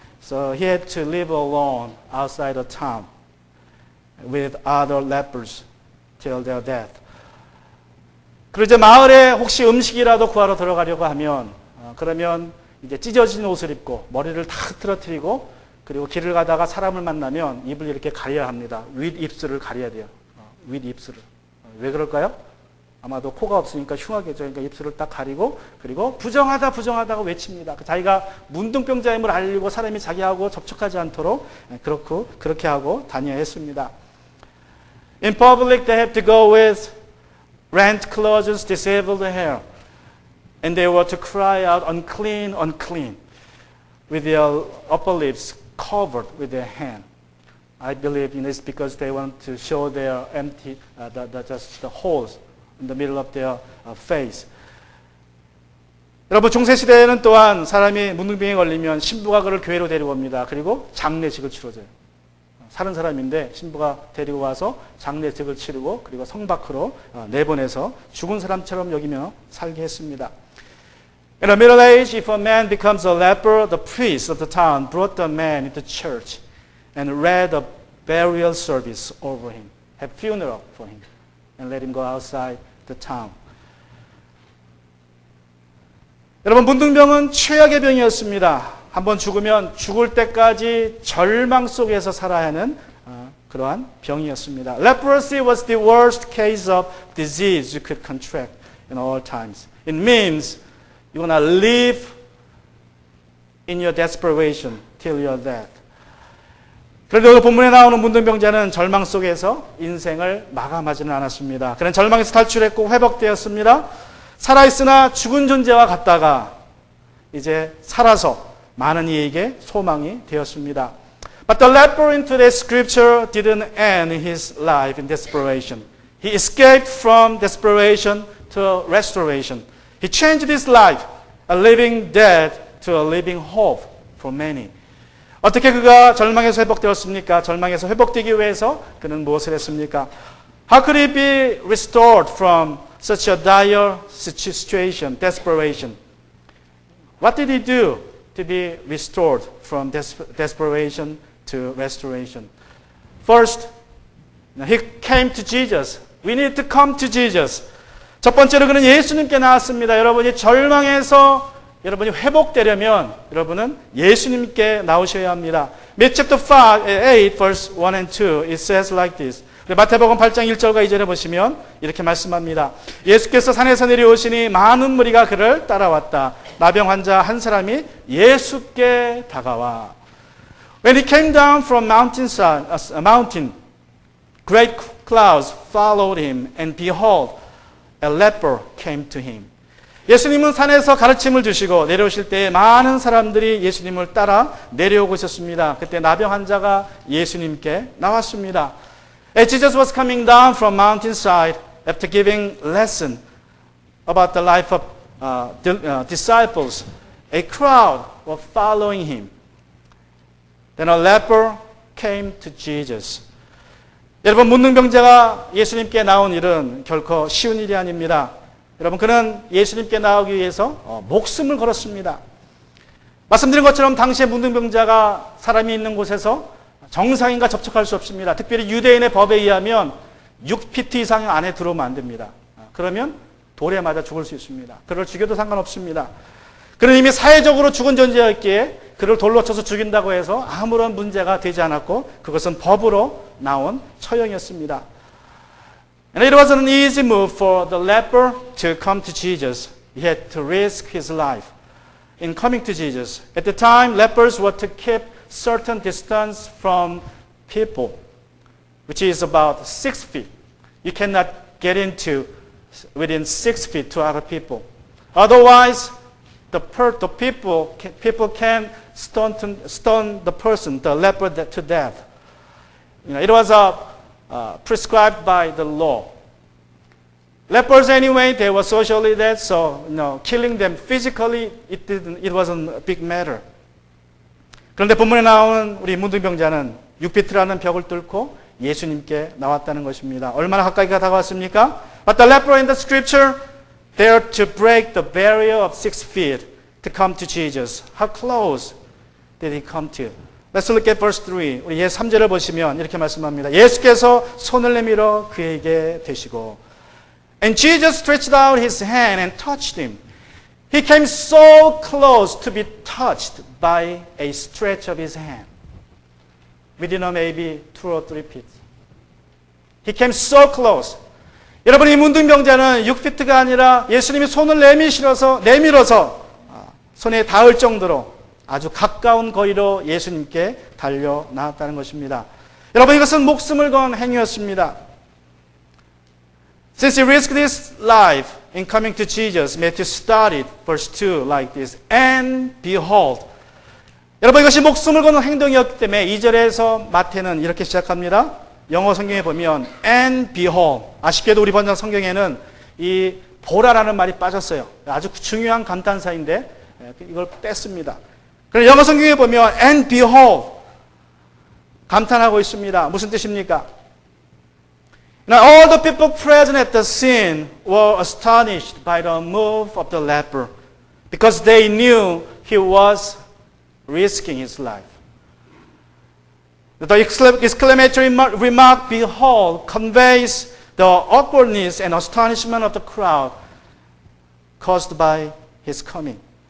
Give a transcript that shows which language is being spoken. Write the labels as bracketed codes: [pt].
[en] So he had to live alone outside the town with other lepers till their death. [ko] 그리고 이제 마을에 혹시 음식이라도 구하러 들어가려고 하면 그러면 이제 찢어진 옷을 입고 머리를 다 흐트러뜨리고 그리고 길을 가다가 사람을 만나면 입을 이렇게 가려야 합니다. 윗입술을 가려야 돼요. 윗입술을. 왜 그럴까요? 아마도 코가 없으니까 흉하겠죠. 그러니까 입술을 딱 가리고 그리고 부정하다고 외칩니다. 자기가 문둥병자임을 알리고 사람이 자기하고 접촉하지 않도록 그렇게 하고 다녀야 했습니다. [en] In public they have to go with rent clothes, disabled hair. And they were to cry out, unclean, unclean, with their upper lips covered with their hand. I believe it's because they want to show their empty, just the holes in the middle of their face. [ko] 여러분, 중세시대에는 또한 사람이 문둥병에 걸리면 신부가 그를 교회로 데리고 옵니다. 그리고 장례식을 치러줘요. 사는 사람인데 신부가 데리고 와서 장례식을 치르고 그리고 성 밖으로 내보내서 죽은 사람처럼 여기며 살게 했습니다. [en] In the Middle Age, if a man becomes a leper, the priest of the town brought the man into church and read a burial service over him, had funeral for him, and let him go outside the town. [ko] 여러분, 문둥병은 최악의 병이었습니다. 한번 죽으면 죽을 때까지 절망 속에서 살아야 하는 그러한 병이었습니다. [en] Leprosy was the worst case of disease you could contract in all times. It means you're going to live in your desperation till your death. [ko] 그런데 오늘 본문에 나오는 문둥병자는 절망 속에서 인생을 마감하지는 않았습니다. 그는 절망에서 탈출했고 회복되었습니다. 살아있으나 죽은 존재와 같다가 이제 살아서 많은 이에게 소망이 되었습니다. [en] But the leper in today's scripture didn't end his life in desperation. He escaped from desperation to restoration. He changed his life, a living dead to a living hope for many. [ko] 어떻게 그가 절망에서 회복되었습니까? 절망에서 회복되기 위해서 그는 무엇을 했습니까? [en] How could he be restored from such a dire situation, desperation? What did he do to be restored from desperation to restoration? First, he came to Jesus. We need to come to Jesus. [ko] 첫 번째로 그는 예수님께 나왔습니다. 여러분이 절망에서 여러분이 회복되려면 여러분은 예수님께 나오셔야 합니다. [en] Matthew chapter 8, verse 1 and 2, it says like this. [ko] 마태복음 8장 1절과 2절에 보시면 이렇게 말씀합니다. 예수께서 산에서 내려오시니 많은 무리가 그를 따라왔다. 나병 환자 한 사람이 예수께 다가와. [en] When he came down from mountain, great clouds followed him, and behold, a leper came to him. [ko] 예수님은 산에서 가르침을 주시고 내려오실 때 많은 사람들이 예수님을 따라 내려오고 있었습니다. 그때 나병 환자가 예수님께 나왔습니다. [en] As Jesus was coming down from mountainside after giving lesson about the life of disciples, a crowd were following him. Then a leper came to Jesus. [ko] 여러분, 문둥병자가 예수님께 나온 일은 결코 쉬운 일이 아닙니다. 여러분, 그는 예수님께 나오기 위해서 목숨을 걸었습니다. 말씀드린 것처럼 당시에 문둥병자가 사람이 있는 곳에서 정상인과 접촉할 수 없습니다. 특별히 유대인의 법에 의하면 6피트 이상 안에 들어오면 안 됩니다. 그러면 돌에 맞아 죽을 수 있습니다. 그를 죽여도 상관없습니다. 그는 이미 사회적으로 죽은 존재였기에 그를 돌로 쳐서 죽인다고 해서 아무런 문제가 되지 않았고 그것은 법으로 나온 처형이었습니다. [en] And it wasn't an easy move for the leper to come to Jesus. He had to risk his life in coming to Jesus. At the time, lepers were to keep certain distance from people, which is about 6 feet. You cannot get into within 6 feet to other people. Otherwise, the people can stone the person, the leper, to death. It was prescribed by the law. Lepers anyway, they were socially dead, so killing them physically, it wasn't a big matter. [ko] 그런데 본문에 나오는 우리 문둥병자는 6피트라는 벽을 뚫고 예수님께 나왔다는 것입니다. 얼마나 가까이 다가왔습니까? [en] But the leper in the scripture dared to break the barrier of 6 feet to come to Jesus. How close did he come to? Let's look at verse 3. [ko] 우리 3절을 보시면 이렇게 말씀합니다. 예수께서 손을 내밀어 그에게 대시고 [en] And Jesus stretched out his hand and touched him. He came so close to be touched by a stretch of his hand. Within maybe 2 or 3 feet. He came so close. [ko] 여러분, 이 문둥병자는 6피트가 아니라 예수님이 손을 내밀어서 손에 닿을 정도로 아주 가까운 거리로 예수님께 달려 나왔다는 것입니다. 여러분, 이것은 목숨을 건 행위였습니다. [en] Since he risked his life in coming to Jesus, Matthew started verse 2 like this. And behold. [ko] 여러분, 이것이 목숨을 거는 행동이었기 때문에 2절에서 마태는 이렇게 시작합니다. 영어 성경에 보면 [en] and behold. [ko] 아쉽게도 우리 번역 성경에는 이 보라라는 말이 빠졌어요. 아주 중요한 감탄사인데 이걸 뺐습니다. 그래서 영어 성경에 보면 [en] and behold. [ko] 감탄하고 있습니다. 무슨 뜻입니까? [en] Now all the people present at the scene were astonished by the move of the leper because they knew he was risking his life. The exclamatory remark, behold, conveys the awkwardness and astonishment of the crowd caused by his coming.